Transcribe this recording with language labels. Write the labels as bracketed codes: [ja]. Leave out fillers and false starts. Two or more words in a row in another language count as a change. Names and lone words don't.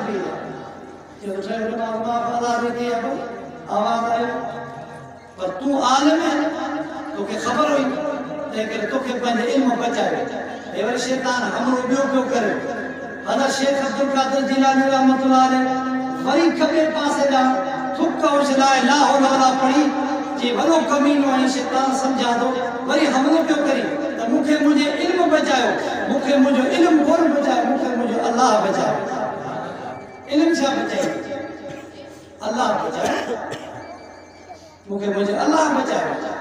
[sd] ॾिनी जो चयो निमाज़ मां अदा थी आहे आवाज़ आयो पर तूं आलिम तोखे ख़बर हुई तंहिं करे तोखे पंहिंजे इल्म बचायो ऐं वरी शैतान हमलो ॿियो पियो करे हज़रत शेख अब्दुल कादिर जिलानी [ar] رحمة الله عليه [sd] वरी खबे पासे ॾांहुं थुक उछलाए [ar] لا حول ولا [sd] पढ़ी जे वॾो कमीनो ऐं शैतान सम्झा थो वरी हमलो पियो करे त मूंखे मुंहिंजे इल्म बचायो मूंखे मुंहिंजो इल्म कोन बचायो मूंखे मुंहिंजो अल्लाह बचायो इल्म छा बचायो अल्लाह बचायो मूंखे मुंहिंजो अल्लाह बचायो